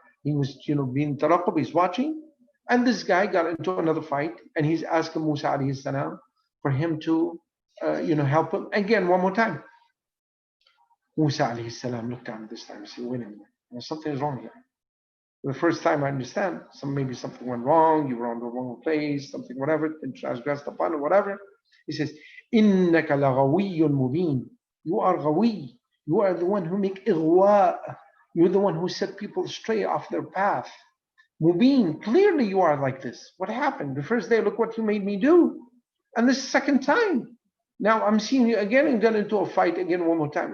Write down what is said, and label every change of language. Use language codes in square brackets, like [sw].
[en] He was, being taraqab, he's watching. And this guy got into another fight, and he's asking Musa alayhi salam for him to, help him again one more time. Musa alayhi salam looked down this time and said, wait a minute, something is wrong here. The first time I understand, maybe something went wrong, you were on the wrong place, something, whatever, and transgressed upon it, whatever. He says, [ar] إِنَّكَ لَغَوِيٌّ مُبِينٌ. [en] You are ghawi. You are the one who make ighwa. You're the one who set people stray off their path. Mubin, clearly you are like this. What happened? The first day, look what you made me do. And this second time, now I'm seeing you again and get into a fight again one more time.